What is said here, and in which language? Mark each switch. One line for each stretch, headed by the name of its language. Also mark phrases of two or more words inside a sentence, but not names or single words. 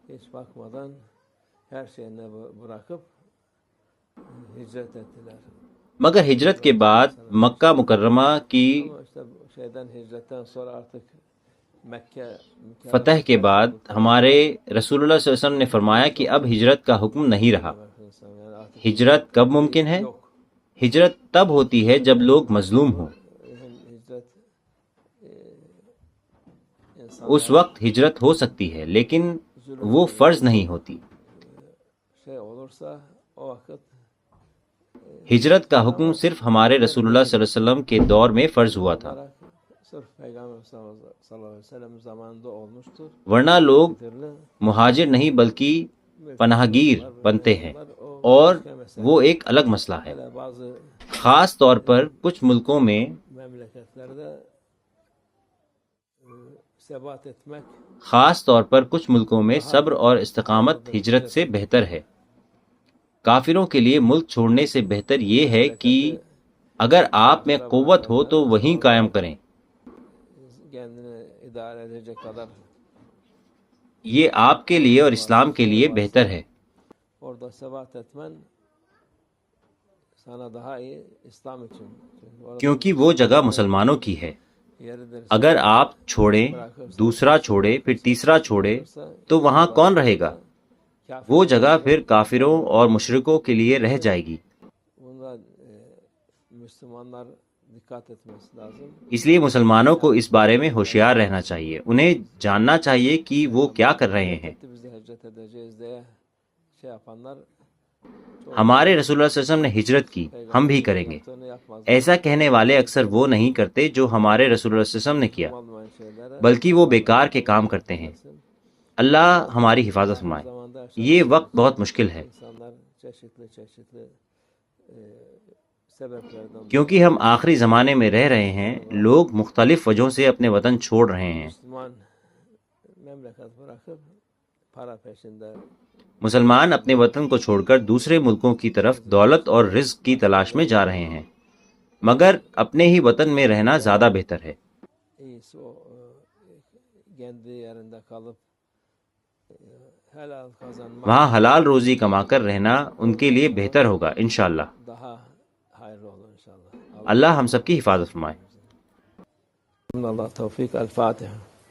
Urdu: مگر ہجرت کے بعد مکہ مکرمہ کی فتح کے بعد ہمارے رسول اللہ
Arabic: صلی اللہ علیہ وسلم
Urdu: نے فرمایا کہ اب ہجرت کا حکم نہیں رہا۔ ہجرت کب ممکن ہے؟ ہجرت تب ہوتی ہے جب لوگ مظلوم ہوں۔ اس وقت ہجرت ہو سکتی ہے لیکن وہ فرض نہیں ہوتی۔
Turkish: şey olursa o vakit
Urdu: ہجرت کا حکم صرف ہمارے رسول اللہ
Arabic: صلی اللہ علیہ وسلم
Urdu: کے دور میں فرض ہوا تھا،
Turkish: olarak sırf Peygamber
Arabic: صلى الله عليه وسلم
Turkish: zamanında olmuştur.
Urdu: ورنہ لوگ Dirli مہاجر نہیں بلکہ پناہ گیر بنتے ہیں اور وہ ایک الگ مسئلہ ہے۔
Turkish: hele bazı
Urdu: خاص طور پر کچھ ملکوں میں
Turkish: memleketlerde sebat etmek
Urdu: صبر اور استقامت ہجرت سے بہتر ہے۔ کافروں کے لیے ملک چھوڑنے سے بہتر یہ ہے کہ اگر آپ میں قوت ہو تو وہیں قائم کریں۔
Turkish: kendini idare edecek kadar
Urdu: یہ آپ کے لیے اور اسلام کے لیے بہتر ہے۔
Turkish: orada sebat etmen sana daha iyi İslam için. Çünkü orada
Urdu: کیونکہ وہ جگہ مسلمانوں کی ہے۔
Turkish: yeridir.
Urdu: اگر آپ چھوڑیں، دوسرا چھوڑے، پھر تیسرا چھوڑے تو وہاں کون رہے گا؟ وہ جگہ پھر کافروں اور مشرکوں کے لیے رہ جائے گی۔
Turkish: Bunda Müslümanlar dikkat etmesi lazım.
Urdu: اس لیے مسلمانوں کو اس بارے میں ہوشیار رہنا چاہیے، انہیں جاننا چاہیے کہ وہ کیا کر رہے ہیں۔
Turkish: Biz de hicret edeceğiz diye şey yapanlar
Urdu: ہمارے رسول اللہ
Arabic: صلی اللہ علیہ وسلم
Urdu: نے hجرت کی، ہم بھی کریں گے۔
Turkish: yaptığını yapmaz.
Urdu: ایسا کہنے والے اکثر وہ نہیں کرتے جو ہمارے رسول اللہ
Arabic: صلی اللہ علیہ وسلم
Urdu: نے کیا،
Turkish: Olmayan şeylere
Urdu: بلکہ وہ بیکار کے کام کرتے ہیں۔ اللہ ہماری حفاظت فرمائے۔
Turkish: zamanda
Urdu: یہ وقت بہت مشکل ہے
Turkish: insanlar çeşitli sebeplerden
Urdu: کیونکہ ہم آخری زمانے میں رہ رہے ہیں، لوگ مختلف وجہوں سے اپنے وطن چھوڑ رہے ہیں۔
Turkish: Müslüman memleket bırakıp para peşinde
Urdu: مسلمان اپنے وطن کو چھوڑ کر دوسرے ملکوں کی طرف دولت اور رزق کی تلاش میں جا رہے ہیں، مگر اپنے ہی وطن میں رہنا زیادہ بہتر ہے۔
Turkish: iyisi o kendi yerinde kalıp helal kazanmak
Urdu: وہاں حلال روزی کما کر رہنا ان کے لیے بہتر ہوگا انشاءاللہ۔
Turkish: daha hayırlı olur inşallah.
Urdu: اللہ ہم سب کی حفاظت فرمائے۔
Turkish: Allah tevfik. El Fatiha.